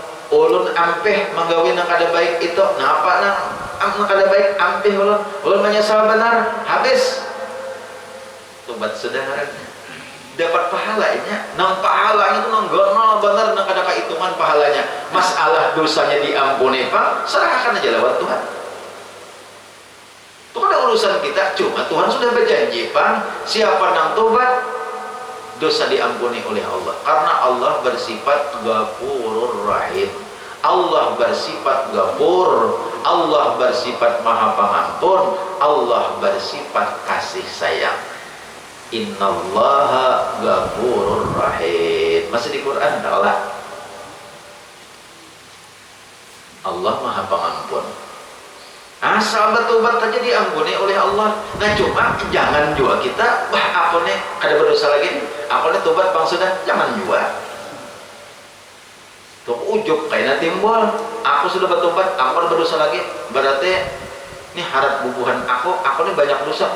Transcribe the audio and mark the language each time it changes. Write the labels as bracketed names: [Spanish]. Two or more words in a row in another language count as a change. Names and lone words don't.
[Banjar] Ulun ampeh menggawi nang kada baik itu napa nang kada baik ampeh ulun menyesal benar habis tobat sederhana dapat pahalanya nang pahalanya itu nang gono benar nang kada kahitungan pahalanya masalah dosanya diampuni pak serahkan aja lewat Tuhan itu kan urusan kita cuma Tuhan sudah berjanji pak siapa nang tobat dosa diampuni oleh Allah karena Allah bersifat [Arabic] Ghafurur Rahim. [Banjar] Allah bersifat Ghafur, Allah bersifat Maha Pengampun, Allah bersifat kasih sayang. [Arabic] Innallaha Ghafurur Rahim. [Banjar] Masih di Quran Allah. Allah Maha Pengampun. Asal bertobat saja diampuni oleh Allah. Nah cuma jangan juga kita aku nih kada berdosa lagi. Aku nih tobat bang sudah jangan juga. Tuh ujub kayak timbul. Aku sudah bertobat, aku kada berdosa lagi. Berarti ini harap bubuhan aku nih banyak dosa.